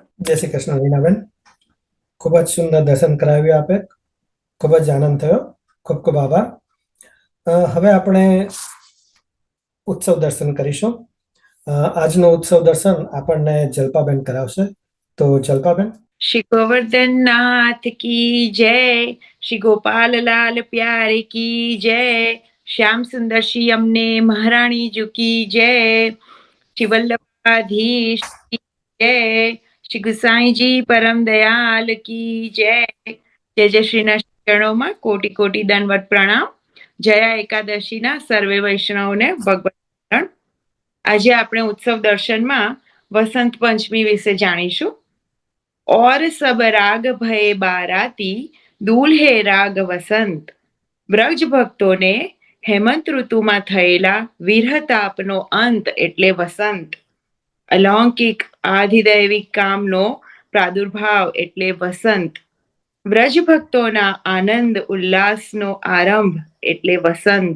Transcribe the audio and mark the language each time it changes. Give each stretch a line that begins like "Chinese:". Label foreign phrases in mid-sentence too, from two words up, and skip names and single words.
Gujarati: જય શ્રી કૃષ્ણ રીનાબેન, ખૂબ જ સુંદર દર્શન કરાવ્યું આપે, ખૂબ જ આનંદ થયો, ખૂબ ખૂબ આભાર. હવે આપણે ઉત્સવ દર્શન કરીશું. આજનો ઉત્સવ દર્શન આપણને જલ્પાબેન કરાવશે. તો જલ્પાબેન.
Hindi: श्री गोवर्धन नाथ की जय, श्री गोपाल लाल प्यारे की जय, श्याम सुंदर श्री अमने महारानी जी की जय, श्री वल्लभाधीश की जय, श्री गुसाई जी परम दयाल की जय. जय जय
Gujarati: श्रीના ચરણોમાં કોટી કોટી દંડવત પ્રણામ. જયા એકાદશીના સર્વે વૈષ્ણવને ભગવત શરણ. આજે આપણે ઉત્સવ દર્શનમાં વસંત પંચમી વિશે જાણીશું.
Braj: और सब राग भय बाराती दूल्हे राग वसंत.
Gujarati: વ્રજ ભક્તોને હેમંત ઋતુમાં થયેલા વિરહતાપનો અંત એટલે વસંત. અલૌકિક આધિદૈવિક કામનો પ્રાદુર્ભાવ એટલે વસંત. વ્રજ ભક્તોના આનંદ ઉલ્લાસનો આરંભ એટલે વસંત.